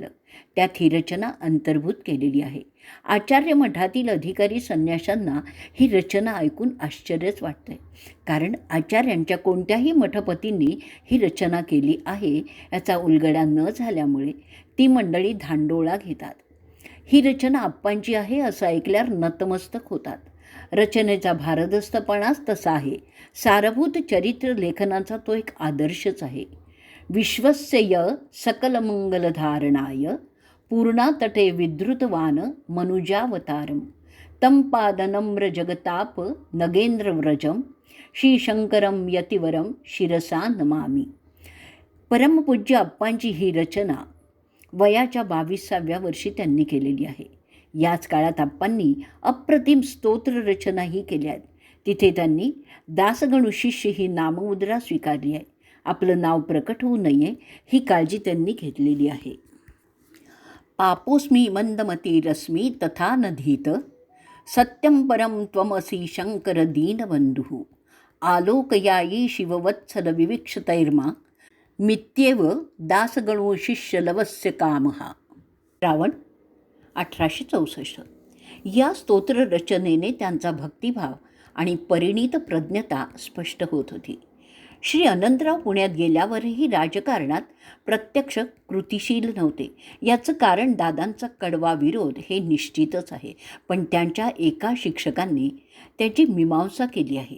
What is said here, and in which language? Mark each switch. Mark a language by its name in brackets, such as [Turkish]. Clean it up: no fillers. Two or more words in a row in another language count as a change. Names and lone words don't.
[Marathi] त्यात ही रचना अंतर्भूत केलेली आहे. आचार्य मठातील अधिकारी संन्याशांना ही रचना ऐकून आश्चर्यच वाटतंय, कारण आचार्यांच्या कोणत्याही मठपतींनी ही रचना केली आहे याचा उलगडा न झाल्यामुळे ती मंडळी धांडोळा घेतात. ही रचना आप्पांची आहे असं ऐकल्यावर नतमस्तक होतात. रचनेचा भारदस्तपणाच तसा आहे. सारभूत चरित्र लेखनाचा तो एक आदर्शच आहे. [Sanskrit] विश्वस्य सकलमंगलधारणाय पूर्णातटे विधृतवान मनुजावतारम तं पादनम्र जगताप नगेंद्रव्रजम श्रीशंकरम यतिवरम शिरसा नमामि. [Marathi] परमपूज्य आप्पांची ही रचना वयाच्या 22व्या वर्षी त्यांनी केलेली आहे. याच काळात आप्पांनी अप्रतिम स्तोत्र रचनाही केल्या आहेत. तिथे त्यांनी दासगणू शिष्य ही नाममुद्रा स्वीकारली आहे. आपलं नाव प्रकट होऊ नये ही काळजी त्यांनी घेतलेली आहे. [Sanskrit] पापोस्मी मंदमतिरस्मी तथा नधीत सत्यं परं त्वमसि शंकर दीनबंधुः आलोकयायी शिववत्सल विविक्षतैर्मा मित्येव दासगणो शिष्यलवस्य कामः. [Marathi] रावण 1864. या स्तोत्र रचनेने त्यांचा भक्तिभाव आणि परिणित प्रज्ञता स्पष्ट होत होती. श्री अनंतराव पुण्यात गेल्यावरही राजकारणात प्रत्यक्ष कृतिशील नव्हते. याचं कारण दादांचा कडवा विरोध हे निश्चितच आहे, पण त्यांच्या एका शिक्षकांनी त्याची मीमांसा केली आहे.